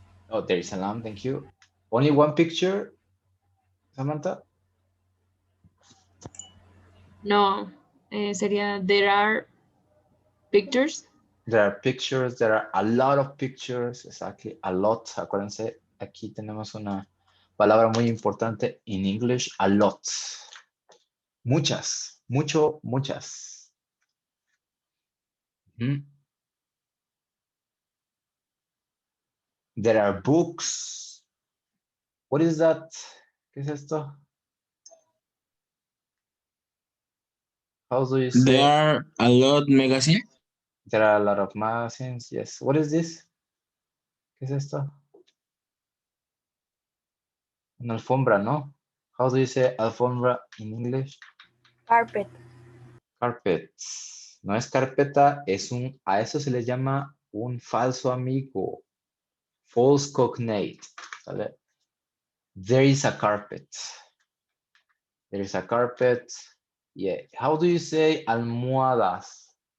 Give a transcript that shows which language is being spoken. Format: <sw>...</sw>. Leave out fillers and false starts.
<en>Oh, there is a lamp, thank you. Only one picture, Samantha?</en> <es>No, sería</es> <en>there are pictures. There are pictures, there are a lot of pictures, exactly, a lot.</en> <es>Acuérdense, aquí tenemos una palabra muy importante en English, a lot. Muchas, muchas.</es> <en>There are books. What is that?</en> <es>¿Qué es esto?</es> <en>How do you say? There are a lot magazine. There are a lot of magazines, yes. What is this?</en> <es>¿Qué es esto? Una alfombra, ¿no?</es> <en>How do you say alfombra in English? Carpet. Carpet.</en> <es>No es carpeta, a eso se le llama un falso amigo.</es> <en>False cognate.</en> <es>¿Sale?</es> <en>There is a carpet. There is a carpet. Yeah. How do you say almohadas?</en>